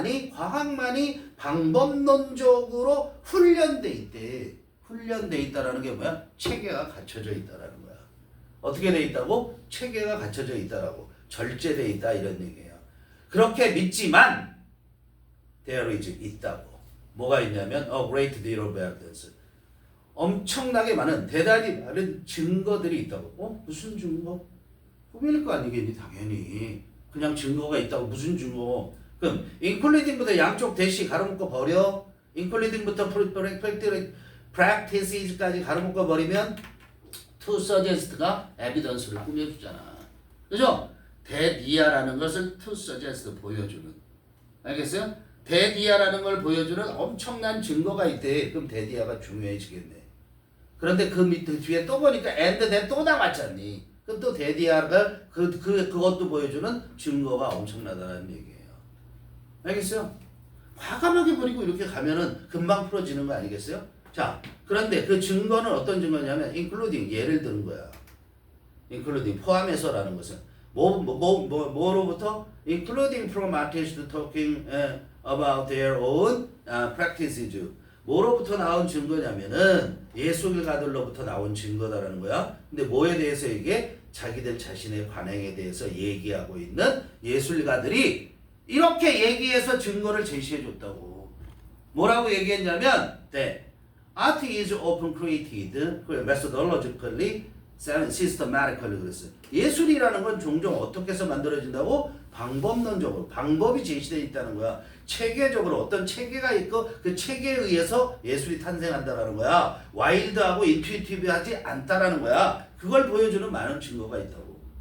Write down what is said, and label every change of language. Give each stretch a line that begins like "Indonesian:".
Korean: 과학만이 방법론적으로 훈련돼 있대. 훈련돼 있다라는 게 뭐야? 체계가 갖춰져 있다라는 거야. 어떻게 돼 있다고? 체계가 갖춰져 있다라고. 절제돼 있다 이런 얘기예요. 그렇게 믿지만
English: there is
Korean: 있다고. 뭐가 있냐면
English: a great deal of evidence.
Korean: 엄청나게 많은 대단히 많은 증거들이 있다고. 무슨 증거? 꾸밀 거 아니겠니? 당연히. 그냥 증거가 있다고. 무슨 증거? 그럼 including부터 양쪽 대시 가로묶어 버려. including부터 practices까지 가로묶어 버리면
English: to suggest
Korean: 가 evidence를 꾸며주잖아. 그죠? 대디아라는 것을
English: to suggest
Korean: 보여주는. 알겠어요? 대디아라는 걸 보여주는 엄청난 증거가 있대. 그럼 대디아가 중요해지겠네. 그런데 그 밑에 뒤에 또 보니까
English: and then
Korean: 또 나왔잖니. 그럼 또 대디아가 그것도 보여주는 증거가 엄청나다는 얘기예요. 알겠어요? 과감하게 버리고 이렇게 가면은 금방 풀어지는 거 아니겠어요? 자, 그런데 그 증거는 어떤 증거냐면 including 예를 드는 거야.
English: including
Korean: 포함해서라는 것은 뭐로부터
English: including from artists talking about their own practices.
Korean: 뭐로부터 나온 증거냐면은 예술가들로부터 나온 증거다라는 거야. 근데 뭐에 대해서 이게 자기들 자신의 관행에 대해서 얘기하고 있는 예술가들이 이렇게 얘기해서 증거를 제시해 줬다고. 뭐라고 얘기했냐면
English: Art is often created methodologically, systematically
Korean: 그랬어요. 예술이라는 건 종종 어떻게 해서 만들어진다고? 방법론적으로. 방법이 제시되어 있다는 거야. 체계적으로 어떤 체계가 있고 그 체계에 의해서 예술이 탄생한다라는 거야. 와일드하고 인투이티브하지 않다라는 거야. 그걸 보여주는 많은 증거가 있다고.